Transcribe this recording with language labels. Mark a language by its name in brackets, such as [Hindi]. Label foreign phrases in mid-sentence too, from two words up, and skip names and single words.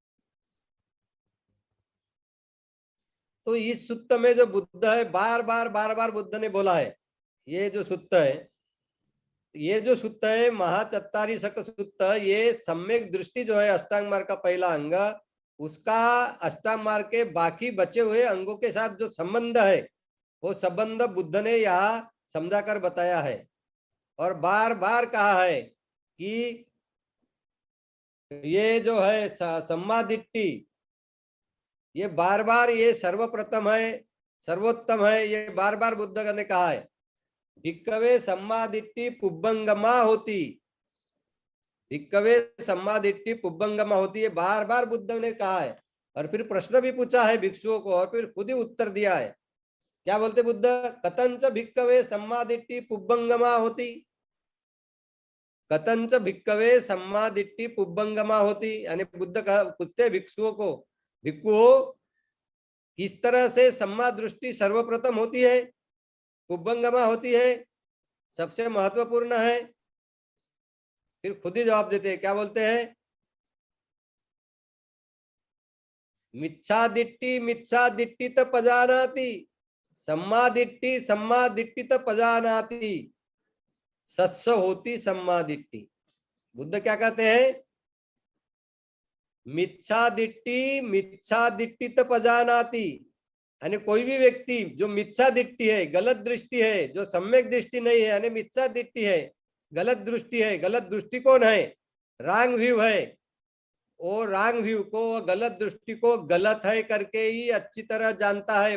[Hindi] तो इस सुत्त में जो बुद्ध है बार बार बुद्ध ने बोला है, ये जो सुत्त है, ये जो सुत्त है महाचत्तारी शक सुत्त, ये सम्यक दृष्टि जो है अष्टांग मार्ग का पहला अंग, उसका अष्टांग मार्ग के बाकी बचे हुए अंगों के साथ जो संबंध है वो संबंध बुद्ध ने यहाँ समझाकर बताया है। और बार बार कहा है कि ये जो है सम्मादिट्टि, ये बार बार ये सर्वप्रथम है, सर्वोत्तम है, ये बार बार बुद्ध ने कहा है। [Pali] भिक्कवे सम्मादिट्टि पुब्बंगमा होती, भिक्कवे सम्मादिट्टि पुब्बंगमा होती है, [Hindi] बार बार बुद्ध ने कहा है। और फिर प्रश्न भी पूछा है भिक्षुओं को और फिर खुद ही उत्तर दिया है। क्या बोलते बुद्ध? [Pali] कथंच भिक्कवे सम्मादिट्टि पुब्बंगमा होती, कथंच भिक्कवे सम्मादिट्टि पुब्बंगमा होती। [Hindi] यानी बुद्ध पूछते भिक्षुओं को, भिक्षुओं किस तरह से सम्मा दृष्टि सर्वप्रथम होती है, [Pali] पुब्बंगमा होती [Hindi] है, सबसे महत्वपूर्ण है? फिर खुद ही जवाब देते हैं। क्या बोलते हैं? [Pali] मिच्छादिट्टि मिच्छादिट्टि त पजानाति, सम्मादिट्टि सम्मादिट्टि त पजानाति, सत्स होती सम्मादिट्टि। [Hindi] बुद्ध क्या कहते हैं? [Pali] मिच्छादिट्टि मिच्छादिट्टि त पजानाति, [Hindi] यानी कोई भी व्यक्ति जो मिथ्या दृष्टि है, गलत दृष्टि है, जो सम्यक दृष्टि नहीं है, यानी मिथ्या दृष्टि है, गलत दृष्टि है, गलत दृष्टिकोण है, [English] wrong view [Hindi] है, वो [English] wrong view [Hindi] को, गलत दृष्टि को गलत है करके ही अच्छी तरह जानता है।